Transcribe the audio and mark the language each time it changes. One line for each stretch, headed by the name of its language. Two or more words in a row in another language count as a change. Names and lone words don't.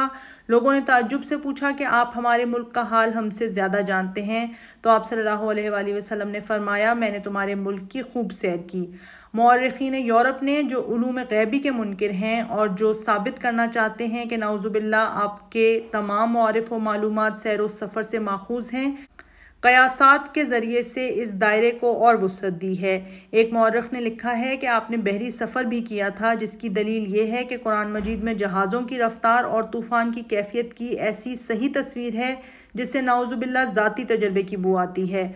Urdu: لوگوں نے تعجب سے پوچھا کہ آپ ہمارے ملک کا حال ہم سے زیادہ جانتے ہیں، تو آپ
Arabic: صلی اللہ علیہ وآلہ وسلم
Urdu: نے فرمایا، میں نے تمہارے ملک کی خوب سیر کی۔ مورخین یورپ نے جو علوم غیبی کے منکر ہیں اور جو ثابت کرنا چاہتے ہیں کہ
Arabic: نعوذ باللہ
Urdu: آپ کے تمام معارف و معلومات سیر و سفر سے ماخوذ ہیں، قیاسات کے ذریعے سے اس دائرے کو اور وسعت دی ہے۔ ایک مورخ نے لکھا ہے کہ آپ نے بحری سفر بھی کیا تھا، جس کی دلیل یہ ہے کہ قرآن مجید میں جہازوں کی رفتار اور طوفان کی کیفیت کی ایسی صحیح تصویر ہے جس سے
Arabic: نعوذ باللہ
Urdu: ذاتی تجربے کی بو آتی ہے۔